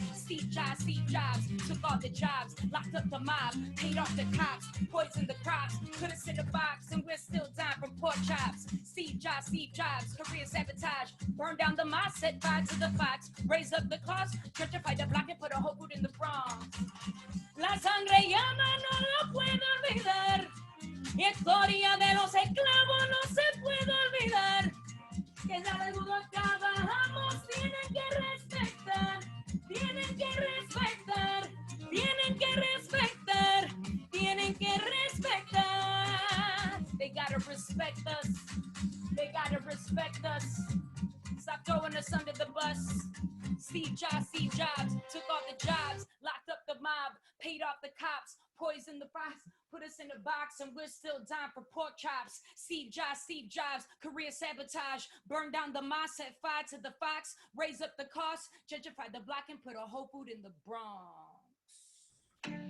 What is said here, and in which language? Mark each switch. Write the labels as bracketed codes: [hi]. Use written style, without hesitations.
[en] Steve Jobs, took all the jobs, locked up the mob, paid off the cops, poisoned the crops, put us in a box, and we're still dying from pork chops. Steve Jobs, career sabotage, burned down the mosque, set fire to the fox, raise up the cost, gentrified the block and put a Whole Food in the Bronx. [es] La sangre llama, no lo puedo olvidar. Historia de los esclavos no se puede olvidar. Que ya de duro trabajamos, tienen que respetar, tienen que respetar, tienen que respetar, tienen que respetar. [en] They gotta respect us. They gotta respect us. Stop throwing us under the bus. Steve Jobs, took all the jobs, locked up the mob, paid off the cops, poisoned the crops, put us in a box, and we're still dying for pork chops. Steve Jobs, career sabotage, burned down the mosque, set fire to the fox, raise up the cost, gentrified the block, and put a Whole Food in the Bronx.